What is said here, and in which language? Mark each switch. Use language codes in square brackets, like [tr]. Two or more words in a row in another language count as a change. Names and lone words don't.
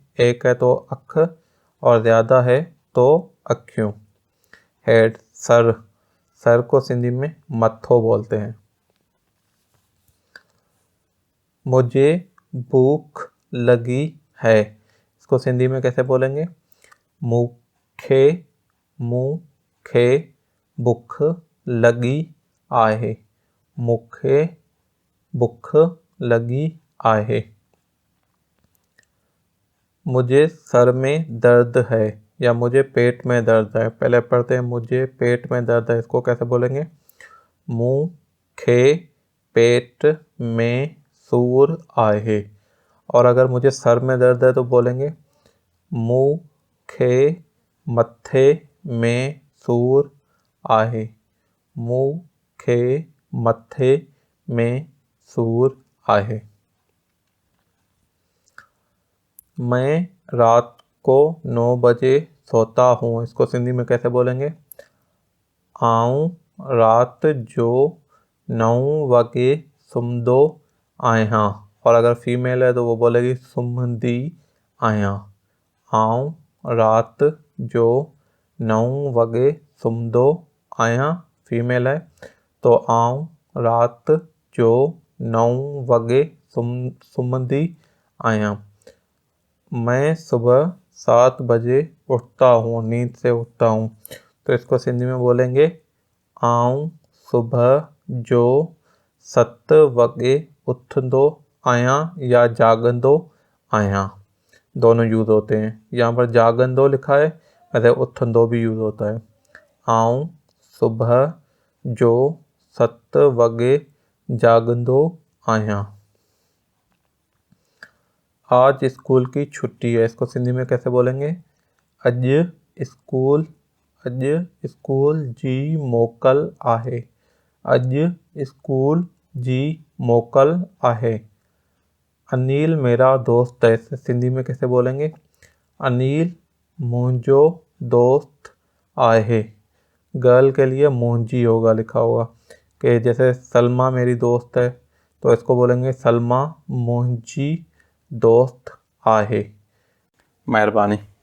[hi] एक है तो अख और ज़्यादा है तो अखियों। हेड सर, सर को सिंधी में मत्थो बोलते हैं। मुझे भूख लगी है, इसको सिंधी में कैसे बोलेंगे? [sd] मूंखे मूंखे भूख लगी आहे। मूंखे भूख लगी आहे। [hi] मुझे सर में दर्द है या मुझे पेट में दर्द है। पहले पढ़ते हैं मुझे पेट में दर्द है, इसको कैसे बोलेंगे? [sd] मूंखे पेट में सूर आहे। [hi] और अगर मुझे सर में दर्द है तो बोलेंगे [sd] मूंखे मथे में सूर आहे। मूंखे मथे में सूर आहे। [hi] मैं रात को 9 बजे सोता हूँ, इसको सिंधी में कैसे बोलेंगे? [sd] आऊं रात जो 9 वगे सुम्दो आहियां। [hi] और अगर फीमेल है तो वो बोलेगी [sd] सुम्हंदी आहियां। आऊं रात जो 9 वगे सुम्दो आहियां, [hi] फीमेल है, [sd] तो आऊं रात जो 9 वगे सुम्हंदी आहियां। [hi] मैं सुबह 7 बजे उठता हूँ, नींद से उठता हूँ, तो इसको सिंधी में बोलेंगे [sd] आऊं सुबह जो 7 वगे उथंदो आहियां या जागंदो आहियां, [hi] दोनों यूज़ होते हैं। यहाँ पर जागंदो लिखा है, वैसे उथंदो भी यूज़ होता है। [sd] आऊं सुबह जो 7 वगे जागंदो आहियां। [hi] आज स्कूल की छुट्टी है, इसको सिंधी में कैसे बोलेंगे? [sd] अॼु स्कूल जी मोकल आहे। अॼु स्कूल जी मोकल आहे। [hi] अनिल मेरा दोस्त है, इसे सिंधी में कैसे बोलेंगे? [sd] अनिल मुंहिंजो दोस्त आहे। [hi] गर्ल के लिए मुंहिंजी होगा लिखा होगा, कि जैसे सलमा मेरी दोस्त है तो इसको बोलेंगे [sd] सलमा मुंहिंजी दोस्त आहे। महिरबानी।